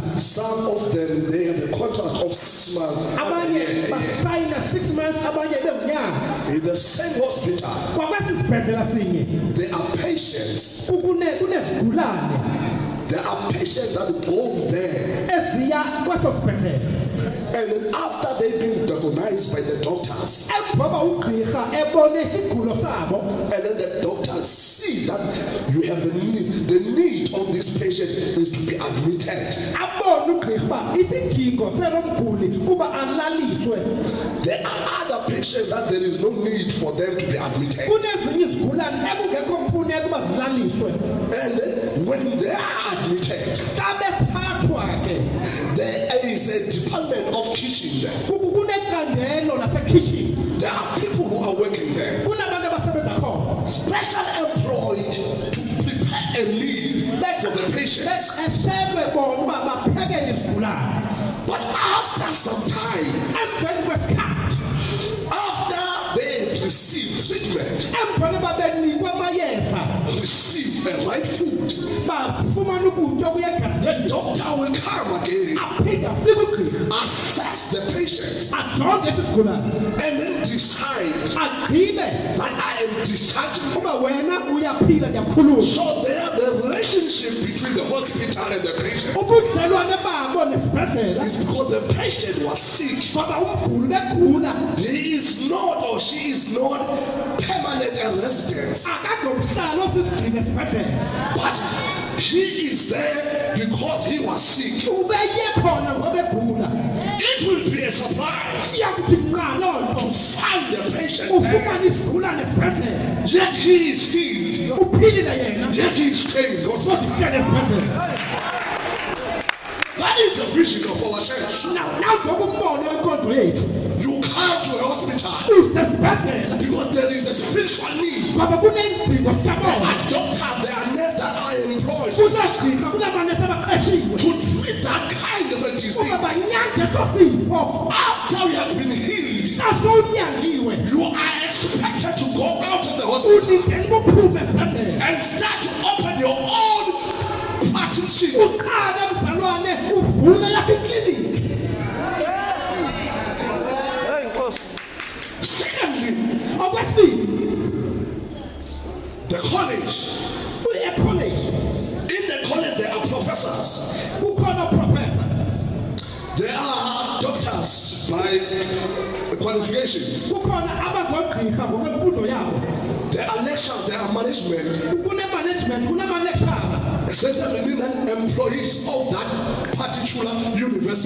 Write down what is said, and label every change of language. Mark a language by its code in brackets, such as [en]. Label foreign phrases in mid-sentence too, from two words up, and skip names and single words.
[en] Some of them, they have a contract of 6 months. [xh] Abanye basayina 6 months, abanye bemnyaka. [en] In the same hospital, [xh] Kwakwesi sibhedlela sinye [en] there are patients. [xh] kunezigulane [en] There are patients that go there. [xh] eziya kweso sibhedlela. [en] And then after they've been diagnosed by the doctors, [xh] Emva ugqirha ebone isigulo sabo, [en] and then the doctors see that you have a need, the need of this patient is to be admitted. [xh] abone ugqirha uba isidingo selo mguli kuba alaliswe. [en] There are other patients that there is no need for them to be admitted. [xh] Kunezinye izigulane ekungekho mfuneko uba zilaliswe. [en] And then when they are admitted, [xh] Xa bephathwa ke [en] there is a department of kitchen there. [xh] kunecandelo lasekhitshini. [en] There are people who are working there, [xh] Kunabantu abasebenza khona [en] special employed to prepare a meal for the patient. [xh] beqeshelwe bona uba baphekele isigulane. [en] But after some time, [xh] Emveni kwesikhathi, [en] after they receive treatment, [xh] emveni uba benikwe amayeza, [en] receive the right food, [xh] bafumana ukutya okuya egazini, [en] the doctor will come again, [xh] aphinde afike ugqirha [en] assess the patient, [xh] ajonge esi sigulane, [en] and then decide [xh] agqibe [en] that I am discharging. [xh] uba wena uyaphila ndiyakhulula. [en] So there, the relationship between the hospital and the patient [xh] Ubudlelwane babo nesibhedlela [en] is because the patient was sick. [xh] ngoba umguli begula, [en] He is not or she is not permanent resident, [xh] akanomhlalo osisigcina esibhedlela. [en] but he is there because he was sick. [xh] Ubeye khona ngoba egula. [en] It will be a surprise [xh] Iyakuthi nqa loo [en] to [xh] nto [en] find the patient there, [xh] ufumane isigulane esibhedlela, [en] yet he is healed, [xh] uphilile yena [en] yet he is staying in the hospital. [xh] kodwa esibhedlela. [en] That is the vision of our church. [xh] Nangoku umbono wenkonzo yethu [en] You come to a hospital [xh] usesibhedlela [en] because there is a spiritual need. [xh] ngoba kuneendingo [en] There [xh] zikamoya. [en] are doctors, there are nurses that are employed [xh] Kuneegqirha, kunamanesi abaqeshiwe [en] to treat that kind of a [xh] uba [en] disease. [xh] banyange eso sifo. [en] After you have been healed, [xh] Xa sowunyangiwe [en] you are expected to go out of the hospital [xh] ulindele uba uphume esibhedlela, [en] and start to open your own partnership. [xh] uqale mzalwane uvule yakho ikliniki. [en] Secondly, [xh] Okwesibini, [en] the college. [xh] ekholeji [en] In the college, there are professors, [xh] kukhona uprofesa, [en] there are doctors by qualifications, [xh] kukhona abangogqirha ngokwemfundo yabo, [en] there are lecturers, there are management, [xh] kunemanagement, kunamalekshara. [en] essentially employees of that particular university.